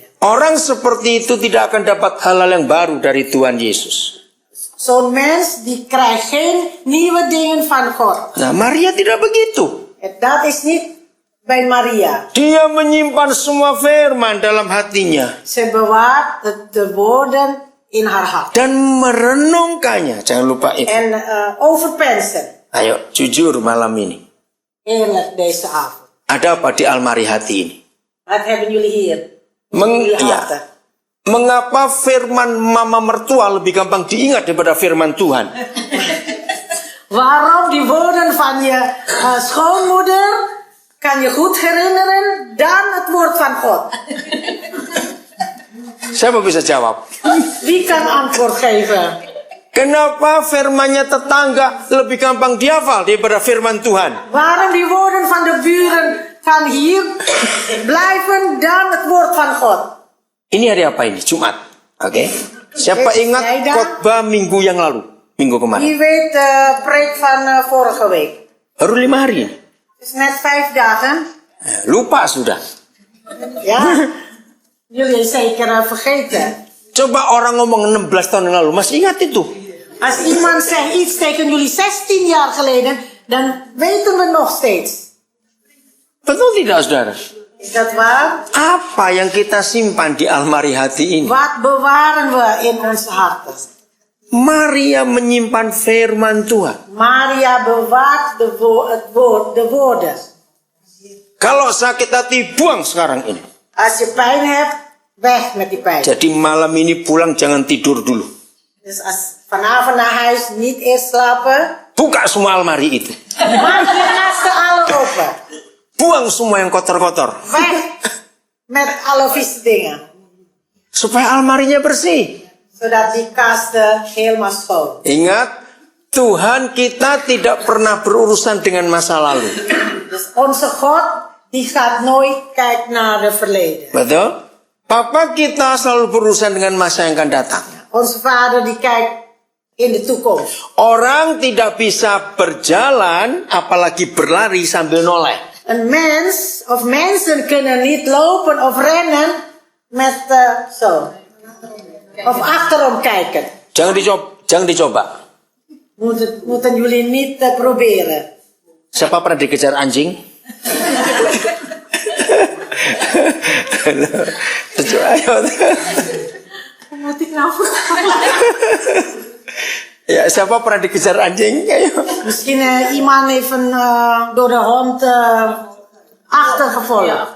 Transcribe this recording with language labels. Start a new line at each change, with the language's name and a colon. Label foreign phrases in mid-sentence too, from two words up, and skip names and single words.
Indonesian: Orang seperti itu tidak akan dapat hal-hal yang baru dari Tuhan Yesus.
Dutch: Zo'n mens die krijgt geen nieuwe dingen van God.
Indonesian: Nah, Maria tidak begitu.
Dutch: En dat is niet bij Maria.
Indonesian: Dia menyimpan semua firman dalam hatinya.
Dutch: Ze bewaart de woorden in haar hart.
Indonesian: Dan merenungkannya. Jangan lupa itu.
Dutch: En overpensen.
Indonesian: Ayo, jujur malam ini.
Dutch: Eerlijk deze avond.
Indonesian: Ada apa di almari hati ini?
Dutch: Wat hebben jullie hier? Jullie harten.
Indonesian: Mengapa firman mama mertua lebih gampang diingat daripada firman Tuhan?
Dutch: Waarom die woorden van je schoonmoeder kan je goed herinneren dan het woord van God.
Indonesian: Siapa bisa jawab?
Dutch: Wie kan antwoord geven?
Indonesian: Kenapa firmannya tetangga lebih gampang dihafal daripada firman Tuhan?
Dutch: Waarom die woorden van de buren van hier blijven dan het woord van God?
Indonesian: Ini hari apa ini? Jumat. Oke. Siapa ingat khotbah minggu yang lalu? Minggu kemarin.
Dutch: Wie weet de preek van vorige week?
Indonesian: Baru 5 hari ini.
Dutch: Het is net 5 dagen.
Indonesian: Lupa sudah.
Dutch: Ja, jullie zeker vergeten.
Indonesian: Coba orang ngomong 16 tahun yang lalu. Masih ingat itu?
Dutch: Als iemand zegt iets tegen jullie 16 jaar geleden, dan weten we nog steeds.
Indonesian: Betul tidak, saudara?
Dutch: Is dat waar?
Indonesian: Apa yang kita simpan di almari hati ini?
Dutch: Wat bewaren we in onze harten?
Indonesian: Maria menyimpan firman Tuhan.
Dutch: Maria bewaart de woorden.
Indonesian: Kalau sakit hati, buang sekarang ini.
Dutch: Als je pijn hebt, weg met die pijn.
Indonesian: Jadi malam ini pulang jangan tidur dulu.
Dutch: Dus als vanavond naar huis niet eerst slapen,
Indonesian: Buka semua almari itu.
Dutch: maak je kasten alle open.
Indonesian: Buang semua yang kotor-kotor.
Dutch: Weg met alle vieze dingen.
Indonesian: Supaya almarinya bersih.
Dutch: Zodat die kasten helemaal schoon.
Indonesian: Ingat, Tuhan kita tidak pernah berurusan dengan masa lalu.
Dutch: Dus onze God, die gaat nooit kijken naar het verleden.
Indonesian: Betul? Papa kita selalu berurusan dengan masa yang akan datang.
Dutch: Onze vader, die kijkt in de toekomst.
Indonesian: Orang tidak bisa berjalan, apalagi berlari sambil noleh.
Dutch: Een mens of mensen kunnen niet lopen of rennen met zo. Of achterom kijken.
Indonesian: Jangan dicoba.
Dutch: Moeten jullie niet proberen.
Indonesian: Siapa pernah dikejar anjing? Ayo.
Dutch: Moet ik nou?
Indonesian: Ya, siapa pernah dikejar anjing? Ayo.
Dutch: Misschien iemand heeft door de hond achtergevolgd.